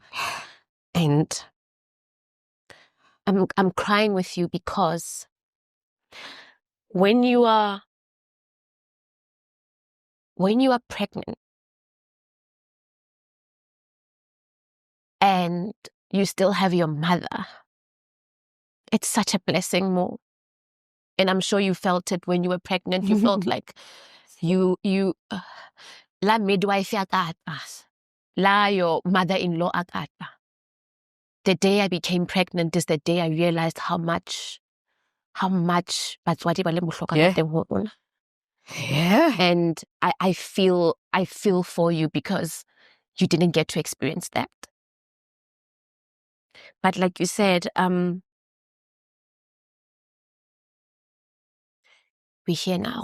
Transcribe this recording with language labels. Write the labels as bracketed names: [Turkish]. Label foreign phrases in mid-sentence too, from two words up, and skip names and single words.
[English] And I'm crying with you because when you are pregnant and you still have your mother, it's such a blessing, Mo. And I'm sure you felt it when you were pregnant. You felt like la midwife akata, la your mother-in-law akata. [Southern Sotho] The day I became pregnant is the day I realized how much batswadi ba le bohlokwa ka teng ho rona. [English] Yeah. And I feel for you because you didn't get to experience that. But like you said, we're here now.